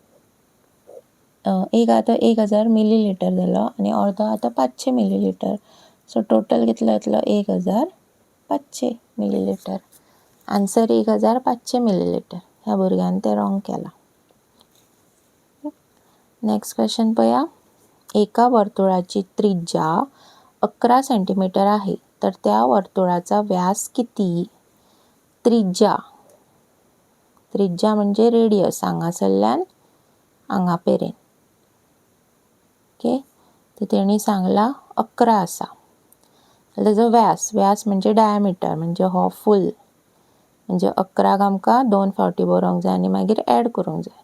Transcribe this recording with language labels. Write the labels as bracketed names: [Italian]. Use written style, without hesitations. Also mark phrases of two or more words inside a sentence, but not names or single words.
[Konkani] 1 आहा तो 1000 मिलीलिटर जालो आनी अर्दो आहा तो 500 मिलीलिटर. सो टोटल कितलो येतलो 1500 मिलीलिटर. आन्सर 1500 मिलीलिटर. ह्या भुरग्यान तें रॉंग केला. [English] next question [Konkani] पळया. [Marathi] एका वर्तुळाची त्रिज्या 11 सेंटीमीटर आहे. तर त्या वर्तुळाचा व्यास किती? [Konkani] त्रिज्या म्हणजे रेडियस हांगासरल्यान हांगा पेरेन. ओके. ते तेणी सांगला 11 आसा. तेजो व्यास म्हणजे डायमीटर म्हणजे हो फूल म्हणजे 11क आमकां 2 फावटी बरोवंक जाय आनी मागीर ॲड करूंक जाय.